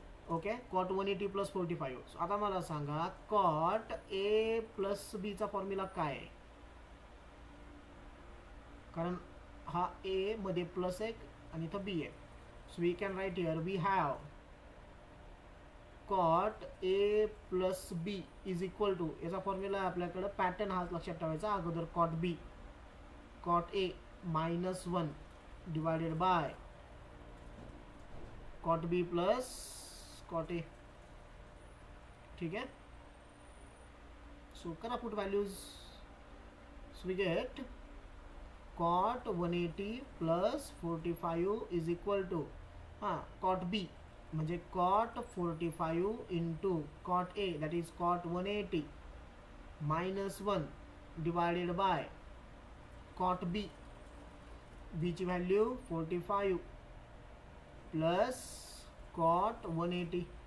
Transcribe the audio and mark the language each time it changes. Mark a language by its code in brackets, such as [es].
[mr] Okay, cot 180 plus 45. आता मला सांगा कॉट ए प्लस बी चा फॉर्म्युला काय आहे? कारण हा ए मध्ये प्लस एक आणि इथं बी आहे. [en] so we can write here we have cot A plus B is equal to, [mr] याचा फॉर्म्युला आहे आपल्याकडं, पॅटर्न हा लक्षात ठेवायचा. [en] अगोदर cot B, cot A -1 divided by cot B plus cot A. [mr] ठीक आहे, सो करा put values. [en] So we get cot 180 plus 45 is equal to cot B म्हणजे cot 45 into cot A that is cot 180 -1 divided by cot B, B ची value 45 plus cot 180.